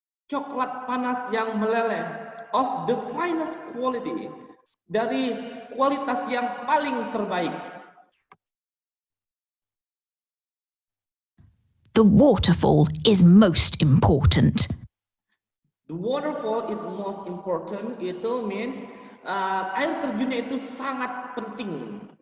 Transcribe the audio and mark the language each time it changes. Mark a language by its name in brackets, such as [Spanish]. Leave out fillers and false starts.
[Indonesian] Coklat panas yang meleleh, [English] of the finest quality, [Indonesian] dari kualitas yang paling terbaik. [English] The waterfall is most important. The waterfall is most important. [Indonesian] Itu means air terjunnya itu sangat penting.